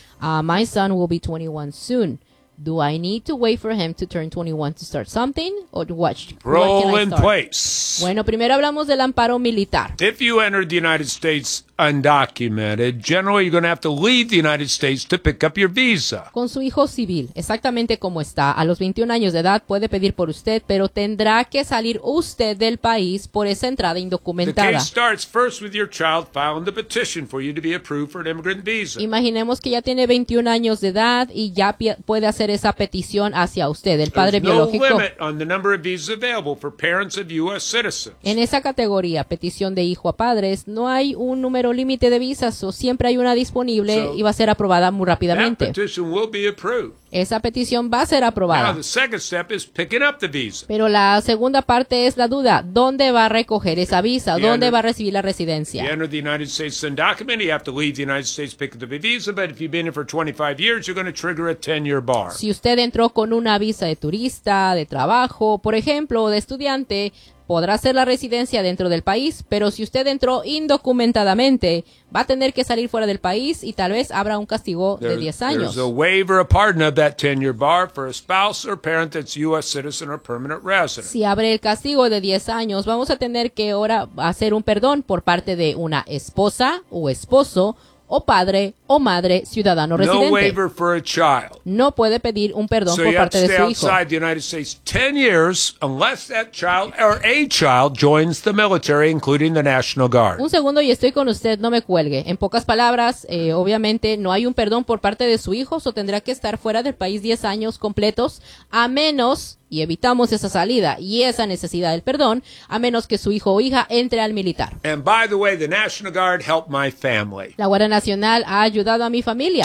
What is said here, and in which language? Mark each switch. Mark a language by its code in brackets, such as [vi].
[en] My son will be 21 soon. Do I need to wait for him to turn 21 to start something? Or what can I start? Roll in place. [es] Bueno, primero hablamos del amparo militar. [en] If you entered the United States undocumented, generally you're going to have to leave the United States to pick up your visa. [es] Con su hijo civil, exactamente como está, a los 21 años de edad puede pedir por usted, pero tendrá que salir usted del país por esa entrada indocumentada. [en] The case starts first with your child filing the petition for you to be approved for an immigrant visa. [es] Imaginemos que ya tiene 21 años de edad y ya puede hacer esa petición hacia usted, el padre biológico. [en] There's no limit on the number of visas available for parents of U.S. citizens. [es] En esa categoría, petición de hijo a padres, no hay un número límite de visas, o siempre hay una disponible y va a ser aprobada muy rápidamente. Esa petición va a ser aprobada. [en] Now, the second step is picking up the visa. [es] Pero la segunda parte es la duda. ¿Dónde va a recoger esa visa? ¿Dónde va a recibir la residencia? [en] You enter the United States undocumented, you have to leave the United States picking up the visa, but if you've been here for 25 years, you're going to trigger a 10-year bar. [es] Si usted entró con una visa de turista, de trabajo, por ejemplo, de estudiante, podrá hacer la residencia dentro del país, pero si usted entró indocumentadamente, va a tener que salir fuera del país y tal vez habrá un castigo de 10 años. [en] There's a waiver, a pardon of that 10-year bar for a spouse or parent that's U.S. citizen or permanent resident. [es] Si abre el castigo de 10 años, vamos a tener que ahora hacer un perdón por parte de una esposa o esposo o padre o madre ciudadano residente. [en] No waiver for a child. [es] No puede pedir un perdón [en] so [es] por parte de su hijo. [en] So you have to stay outside the United States 10 years unless that child or a child joins the military, including the National Guard. [es] Un segundo y estoy con usted, no me cuelgue. En pocas palabras, obviamente no hay un perdón por parte de su hijo, o tendrá que estar fuera del país 10 años completos, a menos, y evitamos esa salida y esa necesidad del perdón, a menos que su hijo o hija entre al militar. [en] And by the way, the National Guard helped my family. [es] La Guardia Nacional ha ayudado a mi familia.